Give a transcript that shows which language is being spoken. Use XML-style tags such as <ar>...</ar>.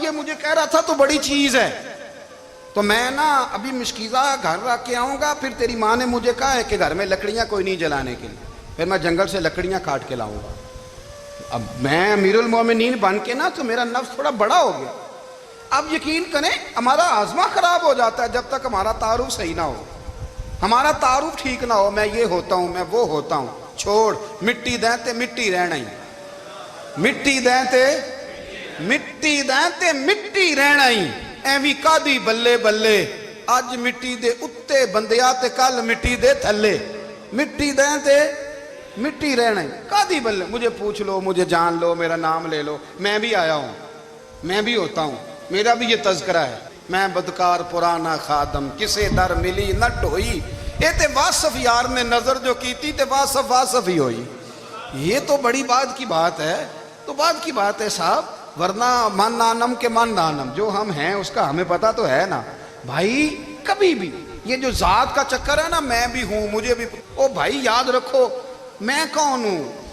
<ur>یہ مجھے کہہ رہا تھا تو بڑی چیز ہے، تو میں نا ابھی مشکیزہ گھر رکھ کے آؤں گا، پھر تیری ماں نے مجھے کہا ہے کہ گھر میں لکڑیاں کوئی نہیں جلانے کے لیے، پھر میں جنگل سے لکڑیاں کاٹ کے لاؤں گا. اب میں امیر المومنین بن کے نا تو میرا نفس تھوڑا بڑا ہو گیا. اب یقین کریں ہمارا آزما خراب ہو جاتا ہے جب تک ہمارا تعارف صحیح نہ ہو، ہمارا تعارف ٹھیک نہ ہو. میں یہ ہوتا ہوں، میں وہ ہوتا ہوں.</ur> <pa>چھوڑ مٹی دیں تے مٹی رہنا ہی، مٹی دیں تے مٹی دیں تے مٹی رہنا ہی. ایویں کادی بلے بلے اج مٹی دے اتے بندیا تے کل مٹی دے تھلے. مٹی دیں تے مٹی رہنا ہی کادی بلے.</pa> <ur>مجھے پوچھ لو، مجھے جان لو، میرا نام لے لو، میں بھی آیا ہوں، میں بھی ہوتا ہوں، میرا بھی یہ تذکرہ ہے.</ur> <pa>میں بدکار پرانا خادم کسے در ملی نہ ڈھوئی. اے تے واصف یار نے نظر جو کیتی تے واصف واصف ہی ہوئی.</pa> <ur>یہ تو بڑی بات کی بات ہے، تو بات کی بات ہے صاحب. ورنہ</ur> <fa>من نانم کے من نانم،</fa> <ur>جو ہم ہیں اس کا ہمیں پتا تو ہے نا بھائی. کبھی بھی یہ جو ذات کا چکر ہے نا میں بھی ہوں مجھے بھی، او بھائی یاد رکھو میں کون ہوں.</ur>